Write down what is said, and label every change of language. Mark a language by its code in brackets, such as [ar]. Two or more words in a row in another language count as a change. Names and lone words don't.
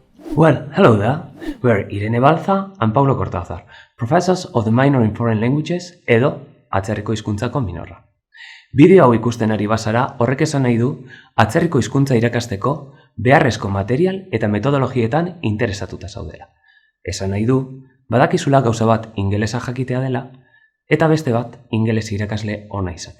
[en] Well, hello there. We're Irene Balza and Paulo Cortázar, professors of the minor in foreign languages [eu] edo atzerriko hizkuntzako minorra. Bideo hau ikusten ari bazara, horrek esan nahi du atzerriko hizkuntza irakasteko beharrezko material eta metodologietan interesatuta zaudela. Esan nahi du, badakizula gauza bat ingelesa jakitea dela eta beste bat ingeles irakasle ona izatea.